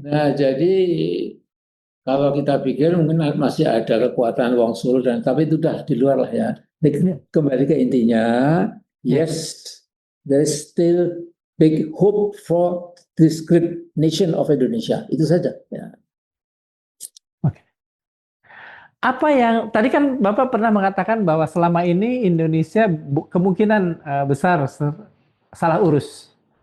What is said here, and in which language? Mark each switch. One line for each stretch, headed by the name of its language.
Indonesian: Nah jadi kalau kita pikir mungkin masih ada kekuatan Wong Sulu dan tapi itu sudah di luar lah ya. Iya, Kembali ke intinya, iya.
English: yes, there is still big hope for this great nation of Indonesia.
Indonesian: Itu saja. Ya. Oke. Apa yang tadi kan Bapak pernah mengatakan bahwa selama ini Indonesia kemungkinan besar salah urus.